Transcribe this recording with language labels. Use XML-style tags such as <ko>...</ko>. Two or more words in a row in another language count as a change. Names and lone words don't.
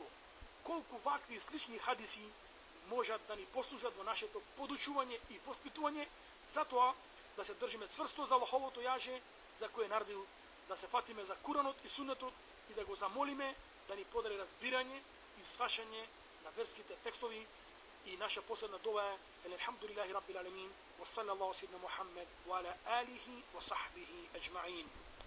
<mk>Колку вакви и слични хадиси можат да ни послужат во нашето подучување и воспитување, затоа да се држиме цврсто за Аллаховото јаже, за кој е наредил да се фатиме за Куранот и Сунетот и да го замолиме да ни подари разбирање и свашање на верските текстови. И наша последна дова е</mk> <ar>الحمد لله رب العالمين، وصلى الله سيدنا محمد وعلى آله وصحبه أجمعين.</ar>